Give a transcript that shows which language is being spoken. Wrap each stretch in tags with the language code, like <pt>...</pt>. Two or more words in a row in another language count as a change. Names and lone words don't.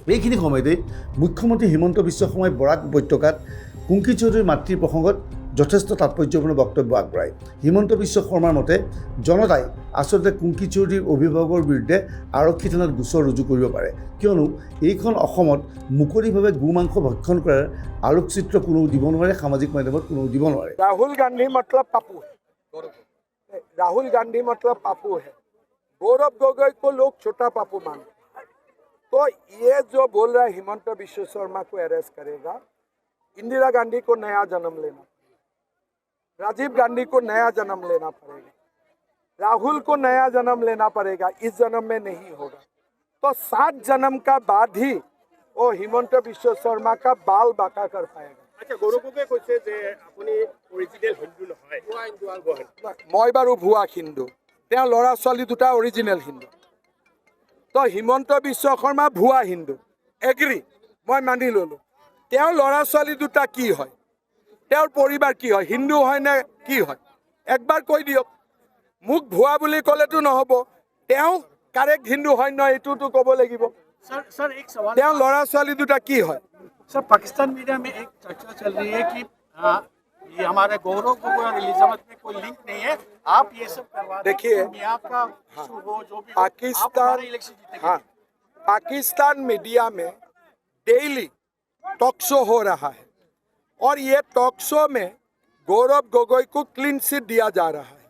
<as>এইখিনি সময়তে মুখ্যমন্ত্ৰী হিমন্ত বিশ্ব শৰ্মাই বৰাক উপত্যকাত কুংকি চৌধুৰীৰ মাতৃৰ প্ৰসংগত যথেষ্ট তাৎপৰ্যপূৰ্ণ বক্তব্য আগবঢ়ায়। হিমন্ত বিশ্ব শৰ্মাৰ মতে জনতাই আচলতে কুংকি চৌধুৰীৰ অভিভাৱকৰ বিৰুদ্ধে আৰক্ষী থানাত গোচৰ ৰুজু কৰিব পাৰে, কিয়নো এইখন অসমত মুকলিভাৱে গোমাংস ভক্ষণ কৰাৰ আলোকচিত্ৰ কোনেও দিব নোৱাৰে, সামাজিক মাধ্যমত কোনেও দিব নোৱাৰে।</as> <hi>राहुल गांधी मतलब पप्पू है, राहुल गांधी मतलब पप्पू है। गौरव गगৈ को लोग छोटा पप्पू मानते हैं। तो ये जो बोल रहा है हिमंत बिश्व शर्मा को अरेस्ट करेगा, इंदिरा गांधी को नया जन्म लेना, राजीव गांधी को नया जन्म लेना पड़ेगा, राहुल को नया जन्म लेना पड़ेगा, इस जन्म में नहीं होगा। तो 7 जन्म का बाद ही वो हिमंत बिश्व शर्मा का बाल बाका कर पाएगा।</hi> <as>আচ্ছা, গৌৰৱ গগৈয়ে কৈছে যে আপুনি অৰিজিনেল হিন্দু নহয়। মই বাৰু ভুৱা হিন্দু, তেওঁ ল'ৰা ছোৱালী দুটা অৰিজিনেল হিন্দু। তো হিমন্ত বিশ্ব শৰ্মা ভুৱা হিন্দু, এগ্ৰী, মই মানি ল'লোঁ। তেওঁৰ ল'ৰা ছোৱালী দুটা কি হয়, তেওঁৰ পৰিবাৰ কি হয়, হিন্দু হয় নে কি হয়, একবাৰ কৈ দিয়ক। মোক ভুৱা বুলি ক'লেতো নহ'ব, তেওঁ কাৰেক্ট হিন্দু হয় নহয় এইটোতো ক'ব লাগিব।</as> <hi>सर एक सवाल,</hi> <as>তেওঁৰ ল'ৰা ছোৱালী দুটা কি হয়।</as> <hi>सर पाकिस्तान मीडिया में एक चर्चा चल रही है कि ये हमारे गौरव गगोई और एलिजाबेथ में कोई लिंक नहीं है, आप ये सब करवा दें, देखिए, मियां का इशू हो, जो भी हो, आप पाकिस्तान, हमारे इलेक्शन जीतेंगे। हाँ, पाकिस्तान मीडिया में</hi> <en>daily talk show</en> <hi>हो रहा है और ये</hi> <en>talk show</en> <hi>में गौरव गगोई को</hi> <en>clean chit</en> <hi>दिया जा रहा है।</hi>